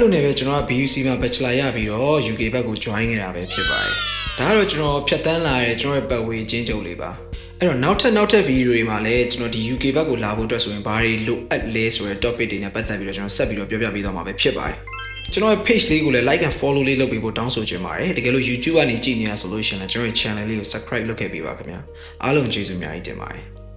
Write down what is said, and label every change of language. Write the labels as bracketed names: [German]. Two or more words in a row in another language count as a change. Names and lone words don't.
[Burmese] လိုနဲ့ပဲကျွန်တော်က BUC မှာ Bachelor ရပြီးတော့ UK ဘက်ကို join ခဲ့တာပဲဖြစ်ပါတယ်ဒါကတော့ကျွန်တော်ဖြတ်တန်းလာတဲ့ကျွန်တော်ရဲ့ပတ်ဝေးချင်းချုပ်လေးပါအဲ့တော့နောက်ထပ်ဗီဒီယိုတွေမှာလည်းကျွန်တော်ဒီ UK ဘက်ကိုလာဖို့အတွက်ဆိုရင်ဘာတွေလိုအပ်လဲဆိုတဲ့ topic တွေနဲ့ပတ်သက်ပြီးတော့ကျွန်တော်ဆက်ပြီးတော့ပြောပြပေးသွားမှာပဲဖြစ်ပါတယ်ကျွန်တော်ရဲ့ page လေးကိုလည်း [English] like and follow [Burmese] လေးလုပ်ပေးဖို့တောင်းဆိုချင်ပါတယ်တကယ်လို့ YouTube ကနေကြည့်နေတာဆိုလို့ရှိရင်လည်းကျွန်တော်ရဲ့ channel လေးကို subscribe လုပ်ခဲ့ပေးပါခင်ဗျာအားလုံးကျေးဇူးအများကြီးတင်ပါတယ်